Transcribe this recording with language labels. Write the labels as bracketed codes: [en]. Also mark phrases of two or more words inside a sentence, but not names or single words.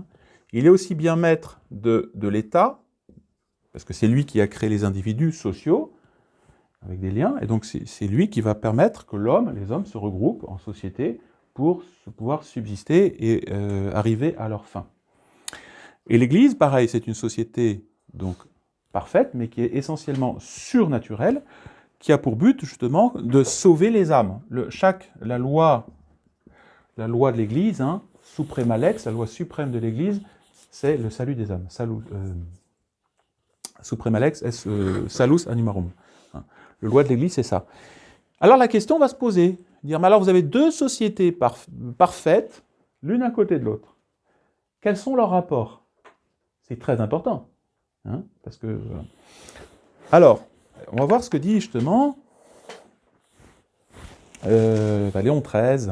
[fr] Il est aussi bien maître de l'État, parce que c'est lui qui a créé les individus sociaux, avec des liens, et donc c'est lui qui va permettre que les hommes se regroupent en société pour pouvoir subsister et arriver à leur fin. Et l'Église, pareil, c'est une société donc parfaite, mais qui est essentiellement surnaturelle, qui a pour but justement de sauver les âmes. La loi de l'Église, hein, [la] suprema lex, [fr] la loi suprême de l'Église, c'est le salut des âmes. [la] Suprema lex est salus animarum. [fr] Hein. Le loi de l'Église, c'est ça. Alors la question va se poser, dire, mais alors vous avez deux sociétés parfaites, l'une à côté de l'autre. Quels sont leurs rapports? C'est très important. Hein, parce que, alors, on va voir ce que dit justement Léon XIII.